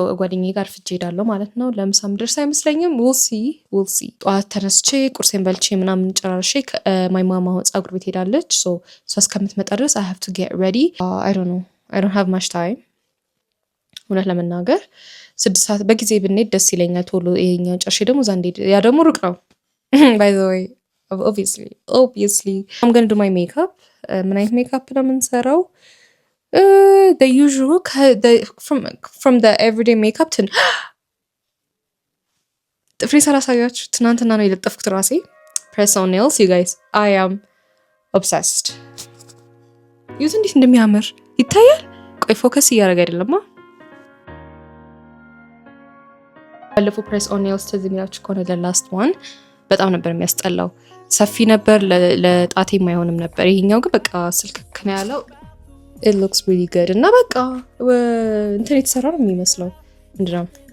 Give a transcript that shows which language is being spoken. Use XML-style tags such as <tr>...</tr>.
<am>ጓደኛዬ ጋር ፍጄ ሄዳለሁ ማለት ነው። ለምሳም ድረስ አይመስለኝም።</am> <en>we'll see</en> <am>ጠዋት ተነስቼ ቁርሴን በልቼ ምናምን ጨራርሼ</am> <en>my mama</en> <am>ፀጉር ቤት ሄዳለች። እሷ እስከምትመጣ ድረስ</am> <en>I have to get ready. I don't have much time.</en> <am>እውነት ለመናገር 6 ሰዓት በጊዜ ብንሄድ ደስ ይለኛል። ቶሎ ይሄኛው ጨርሼ ደግሞ እዛ እንዴት ያ ደግሞ ሩቅ ነው።</am> <en>by the way obviously I'm going to do my makeup.</en> <am>ምን አይነት ሜካፕ ነው የምንሰራው?</am> <en>the usual from the everyday makeup to</en> <am>ጥፍሬ ሳላሳያችሁ ትናንትና ነው የለጠፍኩት ራሴ</am> <en>press on nails. you guys, I am obsessed.</en> <am>ይሁት እንዴት እንደሚያምር ይታያል። ቆይ ፎከስ እያደረገ አይደለማ። ባለፈው ፕሬስ ኦን ኔልስ ትዝ የሚላችሁ ከሆነ ላስት ዋን በጣም ነበር የሚያስጠላው። ሰፊ ነበር፣ ለጣቴ የማይሆንም ነበር። ይሄኛው ግን በቃ ስልክክ ነው ያለው።</am> <en>it looks really good</en> <am>እና በቃ እንትን የተሰራ ነው የሚመስለው። ምንድነው</am>